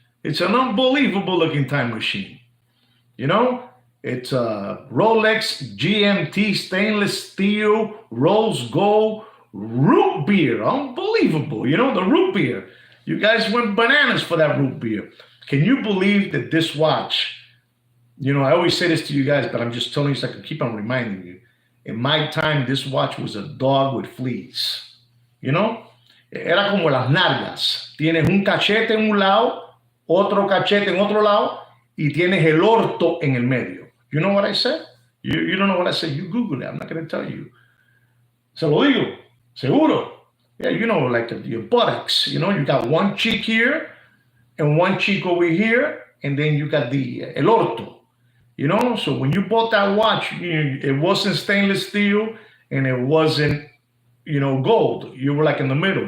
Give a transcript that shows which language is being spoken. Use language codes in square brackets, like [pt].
[en] It's an unbelievable looking time machine. It's a Rolex GMT stainless steel rose gold root beer. Unbelievable. The root beer. You guys went bananas for that root beer. Can you believe that this watch, I always say this to you guys, but I'm just telling you so I can keep on reminding you. In my time, this watch was a dog with fleas. [es] Era como las nalgas. Tienes un cachete en un lado, otro cachete en otro lado, y tienes el orto en el medio. [en] You know what I said? You don't know what I said. You Google it. I'm not going to tell you. [es] Se lo digo. Seguro. [en] Yeah, like your buttocks. You got one cheek here and one cheek over here, and then you got el orto. So when you bought that watch, it wasn't stainless steel and it wasn't, gold. You were like in the middle.